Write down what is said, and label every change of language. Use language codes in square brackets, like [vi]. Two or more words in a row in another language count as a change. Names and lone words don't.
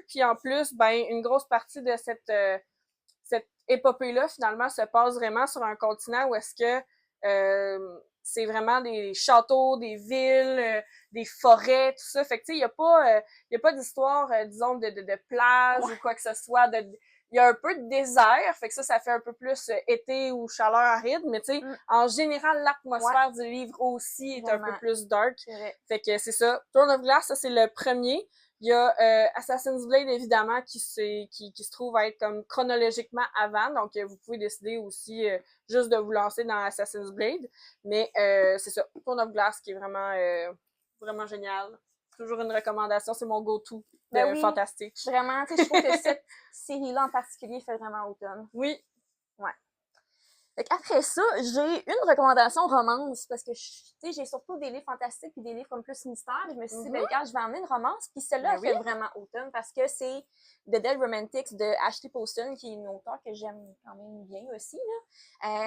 [fr] Puis en plus, ben une grosse partie de cette épopée-là, finalement, se passe vraiment sur un continent où est-ce que c'est vraiment des châteaux, des villes, des forêts, tout ça. Fait que, tu sais, il y a pas d'histoire, disons, de plage ou quoi que ce soit. Il y a un peu de désert, fait que ça fait un peu plus été ou chaleur aride, mais tu sais, en général, l'atmosphère du livre aussi est un peu plus dark. Fait que c'est ça. Throne of Glass, ça, c'est le premier. Il y a Assassin's Blade, évidemment, qui se trouve à être comme chronologiquement avant, donc vous pouvez décider aussi juste de vous lancer dans Assassin's Blade, mais c'est ça, Throne of Glass qui est vraiment, vraiment génial. Toujours une recommandation, c'est mon go-to de fantastique. Vraiment, tu sais, je trouve que cette série-là en particulier fait vraiment automne. Oui. Ouais. Fait qu'après ça, j'ai une recommandation romance, parce que, tu sais, j'ai surtout des livres fantastiques puis des livres comme plus mystère. Je me suis dit, ben, regarde, je vais emmener une romance, puis celle-là, elle fait vraiment automne, parce que c'est The Dead Romantics de Ashley Poston, qui est une auteure que j'aime quand même bien aussi, là.